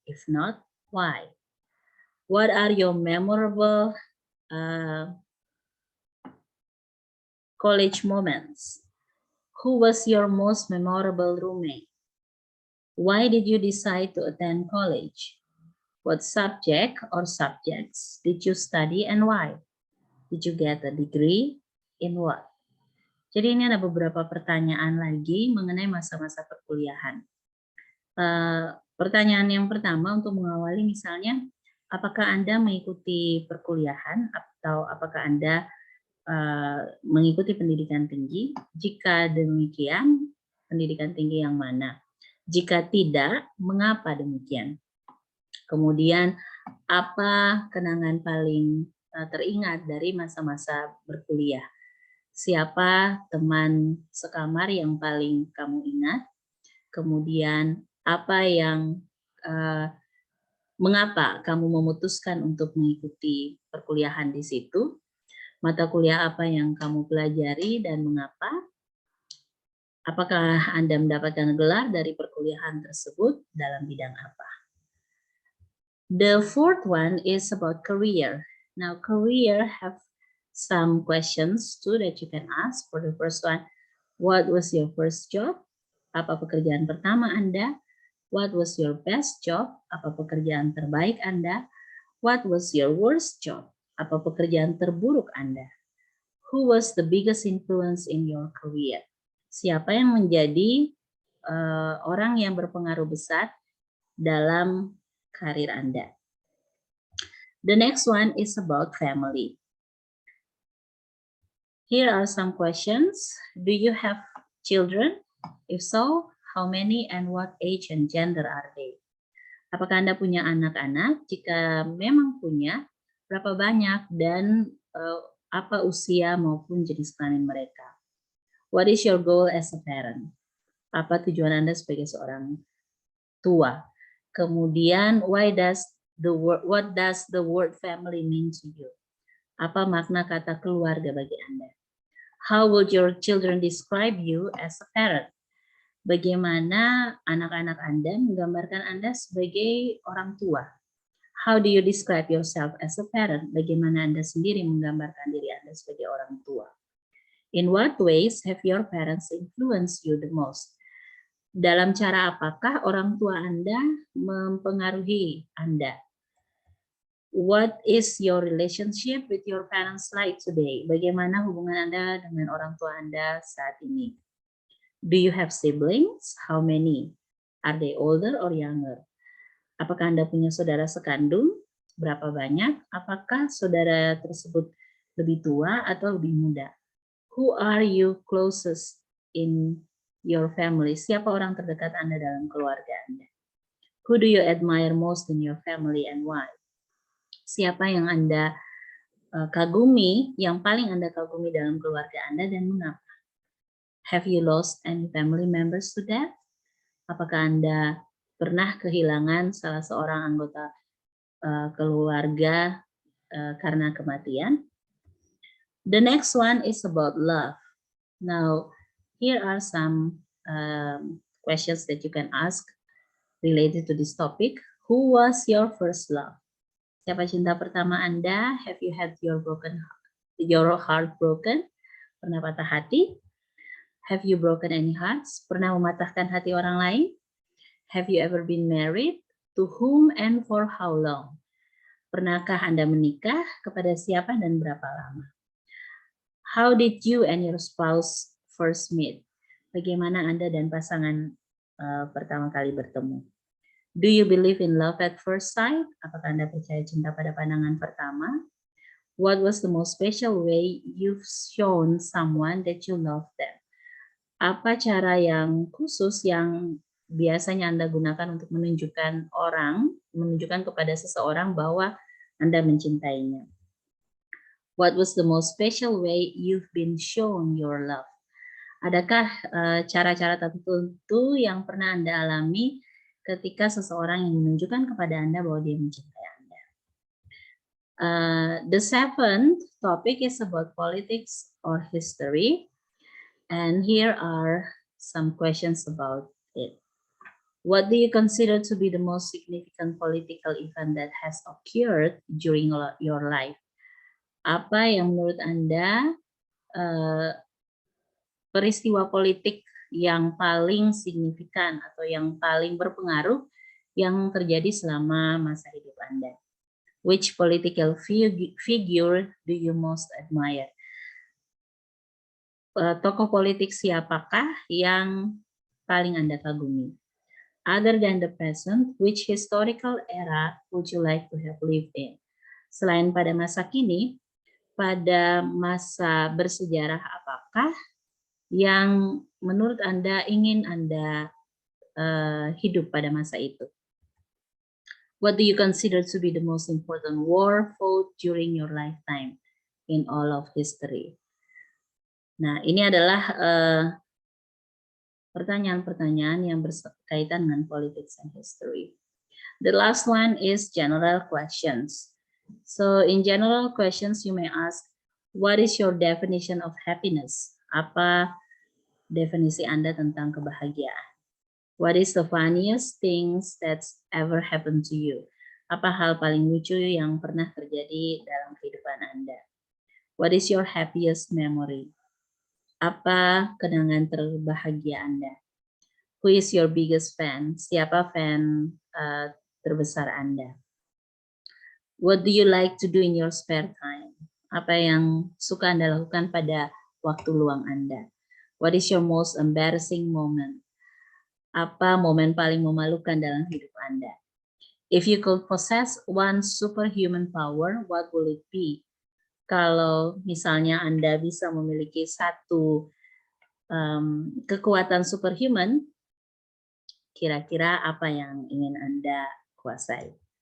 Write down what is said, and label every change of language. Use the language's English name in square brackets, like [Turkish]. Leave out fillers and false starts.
[English] If not, why? What are your memorable college moments? Who was your most memorable roommate? Why did you decide to attend college? What subject or subjects did you study and why? Did you get a degree? In what? [Indonesian] Jadi ini ada beberapa pertanyaan lagi mengenai masa-masa perkuliahan. Pertanyaan yang pertama untuk mengawali misalnya, apakah Anda mengikuti perkuliahan atau apakah Anda mengikuti pendidikan tinggi? Jika demikian, pendidikan tinggi yang mana? Jika tidak, mengapa demikian? Kemudian, apa kenangan paling teringat dari masa-masa berkuliah? Siapa teman sekamar yang paling kamu ingat? Kemudian, apa yang mengapa kamu memutuskan untuk mengikuti perkuliahan di situ? Mata kuliah apa yang kamu pelajari dan mengapa? Apakah Anda mendapatkan gelar dari perkuliahan tersebut dalam bidang apa? [English] The fourth one is about career. Now, career have some questions too that you can ask. For the first one, what was your first job? [Indonesian] Apa pekerjaan pertama Anda? [English] What was your best job? [Indonesian] Apa pekerjaan terbaik Anda? [English] What was your worst job? [Indonesian] Apa pekerjaan terburuk Anda? [English] Who was the biggest influence in your career? [Indonesian] Siapa yang menjadi orang yang berpengaruh besar dalam karir Anda? [English] The next one is about family. Here are some questions. Do you have children? If so, how many and what age and gender are they? [Indonesian] Apakah Anda punya anak-anak? Jika memang punya, berapa banyak dan apa usia maupun jenis kelamin mereka? [English] What is your goal as a parent? [Indonesian] Apa tujuan Anda sebagai seorang tua? [English] Kemudian, what does the word family mean to you? [Indonesian] Apa makna kata keluarga bagi Anda? [English] How would your children describe you as a parent? [Indonesian] Bagaimana anak-anak Anda menggambarkan Anda sebagai orang tua? [English] How do you describe yourself as a parent? [Indonesian] Bagaimana Anda sendiri menggambarkan diri Anda sebagai orang tua? [English] In what ways have your parents influenced you the most? [Indonesian] Dalam cara apakah orang tua Anda mempengaruhi Anda? [English] What is your relationship with your parents like today? [Indonesian] Bagaimana hubungan Anda dengan orang tua Anda saat ini? [English] Do you have siblings? How many? Are they older or younger? [Indonesian] Apakah Anda punya saudara sekandung? Berapa banyak? Apakah saudara tersebut lebih tua atau lebih muda? [English] Who are you closest in your family? [Indonesian] Siapa orang terdekat Anda dalam keluarga Anda? [English] Who do you admire most in your family and why? [Indonesian] Siapa yang Anda kagumi, yang paling Anda kagumi dalam keluarga Anda dan mengapa? [English] Have you lost any family members to death? [Indonesian] Apakah Anda pernah kehilangan salah seorang anggota keluarga karena kematian? [English] The next one is about love. Now, here are some questions that you can ask related to this topic. Who was your first love? [Indonesian] Siapa cinta pertama Anda? [English] Have you had your heart broken? [Indonesian] Pernah patah hati? [English] Have you broken any hearts? [Indonesian] Pernah mematahkan hati orang lain? [English] Have you ever been married? To whom and for how long? [Indonesian] Pernahkah Anda menikah? Kepada siapa dan berapa lama? [English] How did you and your spouse first meet? [Indonesian] Bagaimana Anda dan pasangan pertama kali bertemu? [English] Do you believe in love at first sight? [Indonesian] Apakah Anda percaya cinta pada pandangan pertama? [English] What was the most special way you've shown someone that you love them? [Indonesian] Apa cara yang khusus yang biasanya Anda gunakan untuk menunjukkan kepada seseorang bahwa Anda mencintainya? [English] What was the most special way you've been shown your love? [Indonesian] Adakah cara-cara tertentu yang pernah Anda alami ketika seseorang yang menunjukkan kepada Anda bahwa dia mencintai Anda? [English] The seventh topic is about politics or history. And here are some questions about it. What do you consider to be the most significant political event that has occurred during your life? [Indonesian] Apa yang menurut Anda peristiwa politik yang paling signifikan atau yang paling berpengaruh yang terjadi selama masa hidup Anda? [English] Which political figure do you most admire? [Indonesian] Tokoh politik siapakah yang paling Anda kagumi? [English] Other than the present, which historical era would you like to have lived in? [Indonesian] Selain pada masa kini, pada masa bersejarah apakah yang menurut Anda ingin Anda hidup pada masa itu? [English] What do you consider to be the most important war fought during your lifetime in all of history? [Indonesian] Nah, ini adalah pertanyaan-pertanyaan yang berkaitan dengan [English] politics and history. The last one is general questions. So in general questions you may ask, what is your definition of happiness? [Indonesian] Apa definisi Anda tentang kebahagiaan? [English] What is the funniest things that's ever happened to you? [Indonesian] Apa hal paling lucu yang pernah terjadi dalam kehidupan Anda? [English] What is your happiest memory? [Indonesian] Apa kenangan terbahagia Anda? [English] Who is your biggest fan? [Indonesian] Siapa fan terbesar Anda? [English] What do you like to do in your spare time? [Indonesian] Apa yang suka Anda lakukan pada waktu luang Anda? [English] What is your most embarrassing moment? [Indonesian] Apa momen paling memalukan dalam hidup Anda? [English] If you could possess one superhuman power, what will it be? [Indonesian] Kalau misalnya Anda bisa memiliki satu kekuatan superhuman, kira-kira apa yang ingin Anda kuasai?